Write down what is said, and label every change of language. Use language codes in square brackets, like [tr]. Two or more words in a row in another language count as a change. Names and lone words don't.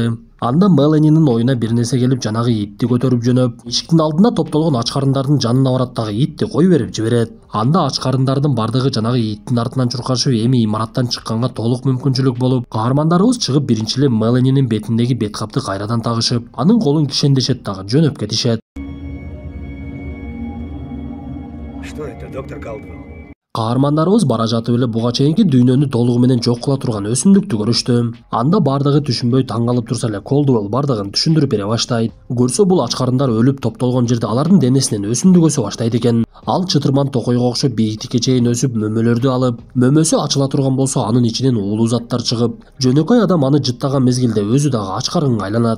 [ky] Анда Меланинин оюна бир нерсе келип жанагы итти көтөрүп жөнөп, эшиктин алдына топтолгон ач карындардын жанына барат дагы итти кой берип жиберет. Анда ач карындардын бардыгы жанагы иттин артынан чуркашып, эми имараттан чыкканга толук мүмкүнчүлүк болуп, каармандарыбыз чыгып биринчи эле Меланинин бетиндеги беткапты кайрадан тагышып, анын колун кишендешет дагы жөнөп кетишет. [ru] Что это, доктор Калдвелл? [ky] Каармандарыбыз бара жатып эле буга чейинки дүйнөнү толугу менен жок кыла турган өсүмдүктү көрүштү. Анда бардыгы түшүнбөй таң калып турса эле Колдуэлл бардыгын түшүндүрүп бере баштайт. Көрсө бул ач карындар өлүп топтолгон жерде алардын денесинен өсүмдүк өсө баштайт экен. Ал чытырман токойго окшоп бийиктикке чейин өсүп, мөмөлөрдү алып, мөмөсү ачыла турган болсо анын ичинен уулуу заттар чыгып, жөнөкөй адам аны жыттаган мезгилде өзү дагы ач карынга айланат.